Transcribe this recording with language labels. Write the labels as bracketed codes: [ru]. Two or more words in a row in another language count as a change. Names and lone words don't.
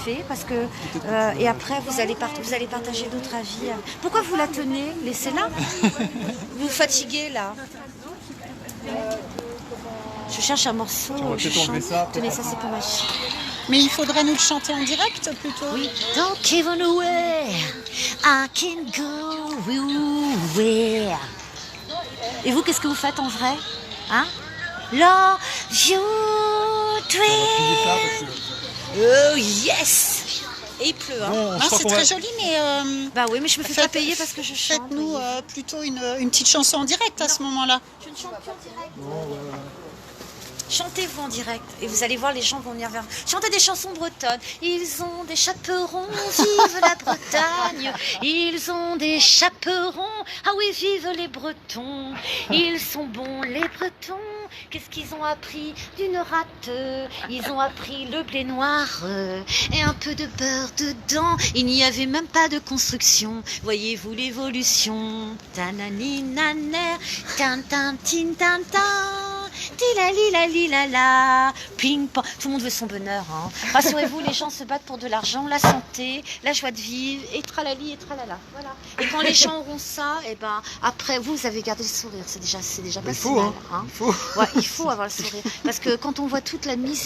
[fr] je fais, parce que et après vous allez partager d'autres avis. Pourquoi vous la tenez? Laissez-la. Vous vous fatiguez là. Je cherche un morceau. On va je peut-être enlever chante. ça. Tenez, ça c'est pour ma fille. Mais il faudrait nous le chanter en direct plutôt. Oui. [en] Don't give on away, I can go away. [fr] Et vous, qu'est-ce que vous faites en vrai? Hein? [en] Love you dream. Oh yes. [fr] Et il pleut, hein? Bon, je Ah, crois c'est qu'on très va- joli, mais Bah oui, mais je me fais pas payer parce que je chante. faites-nous plutôt une petite chanson en direct à ce moment-là. Je ne chante plus en direct. Chantez-vous en direct et vous allez voir, les gens vont venir vers vous. Chantez des chansons bretonnes. Ils ont des chaperons, vive la Bretagne. Ils ont des chaperons, ah oui, vive les Bretons. Ils sont bons les Bretons. Qu'est-ce qu'ils ont appris d'une rate? Ils ont appris le blé noir et un peu de beurre dedans. Il n'y avait même pas de construction. Voyez-vous l'évolution? Tanani naner, tan tan tin tan tan. Tilalila, ping pong. Tout le monde veut son bonheur. Hein. Rassurez-vous, les gens se battent pour de l'argent, la santé, la joie de vivre, et tralali et tralala. Voilà. Et quand les gens auront ça, et ben après vous avez gardé le sourire. C'est déjà pas Il si faut, mal. hein. Il faut. Ouais, il faut avoir le sourire. Parce que quand on voit toute la misère